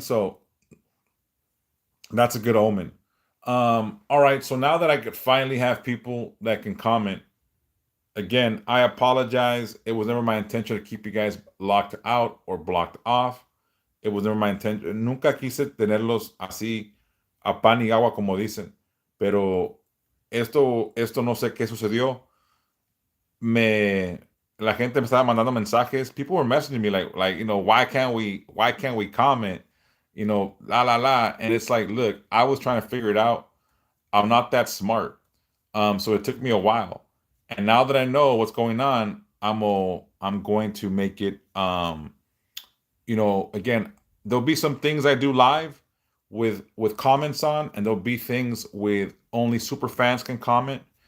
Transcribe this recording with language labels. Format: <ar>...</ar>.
<en>So that's a good omen. All right. So now that I could finally have people that can comment, again, I apologize. It was never my intention to keep you guys locked out or blocked off. It was never my intention.</en> <es>Nunca quise tenerlos así a pan y agua, como dicen. Pero esto no sé qué sucedió. La gente me estaba mandando mensajes.</es> <en>People were messaging me like, why can't we comment? La la la. And it's like, look, I was trying to figure it out. I'm not that smart. So it took me a while. And now that I know what's going on, I'm going to make it again, there'll be some things I do live with comments on, and there'll be things with only super fans can comment.</en>